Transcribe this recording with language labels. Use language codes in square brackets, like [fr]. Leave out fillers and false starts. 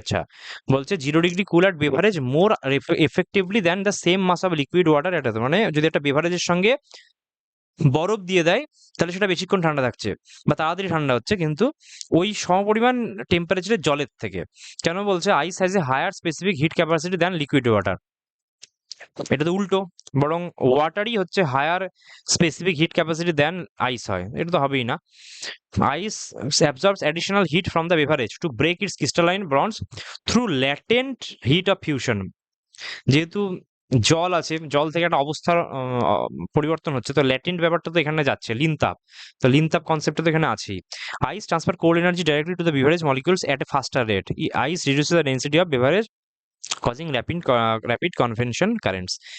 [bn] আচ্ছা, বলছে [en] 0 degree cool at beverage more effectively than the same mass of liquid water at, [bn] মানে যদি একটা বেভারেজের সঙ্গে বরফ দিয়ে দেয় তাহলে সেটা বেশিক্ষণ ঠান্ডা থাকছে বা তাড়াতাড়ি ঠান্ডা হচ্ছে, কিন্তু ওই সমপরিমাণ টেম্পারেচারের জলের থেকে। কেন বলছে [en] Ice has a higher specific heat capacity than liquid water? [bn] এটা তো উল্টো, বরং ওয়াটারই হচ্ছে higher specific hit capacity than আইস হয়, এটা তো হবেই না। [en] Ice absorbs additional heat from the beverage to break its crystalline bonds through latent heat of fusion. [bn] যেহেতু জল আছে, জল থেকে একটা অবস্থার পরিবর্তন হচ্ছে, তো ল্যাটেন্ট ব্যাপারটা তো এখানে যাচ্ছে, লিনতাপ, তো লিনতাপ কনসেপ্টটা তো এখানে আছেই। [en] Ice transfer cold energy directly to the beverage molecules at a faster rate. Ice reduces the density of beverage causing rapid convention currents.